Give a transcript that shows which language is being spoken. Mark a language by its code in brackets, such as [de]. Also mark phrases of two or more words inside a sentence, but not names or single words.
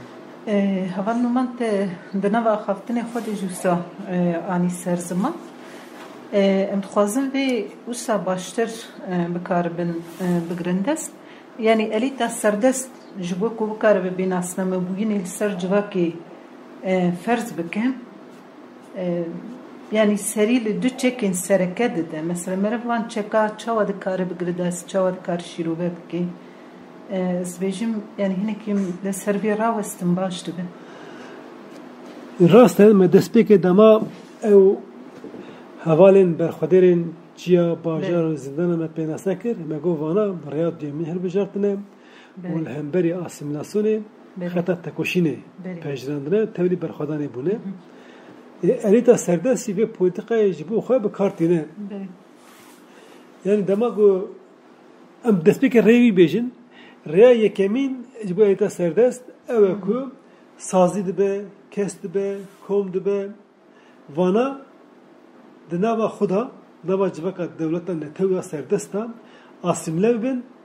[ku] hevan numan te di nava axaftinê xwe de jûsa anî ser ziman em dixwazin vê wisa baştir bikaribin bigirin dest yani elîta serdest ji bo ku bikaribe bênasnamebûyînê li ser civakê ferz bikin yani serî li du çekên sereke dide mesela meriv van çeka çawa dikare bigire dest çawa dikare şîrove bike ez bêjim yani hinekî li ser vê rawestin baş dibe راست ما دەستپێکێ دەما ئەو هەواڵێن بەرخودێرên چیا باژار و زیندانە me pênasa kir me got vana rêya duyemîn hilbijartine û li hemberî asîmîlasyonê xeta tekoşînê pejirandine tevlî berxwedanê bûne elîta serdestî vê polîtikayê ji bo xwe bi kar tîne yani dema ku em destpêkê rê wî bêjin rêya yekemîn ji bo elîta serdest ew e ku sazî dibe kes dibe kom dibe vana di nava xwe da nava civaka dewleta netewiya serdesta asîmlev bin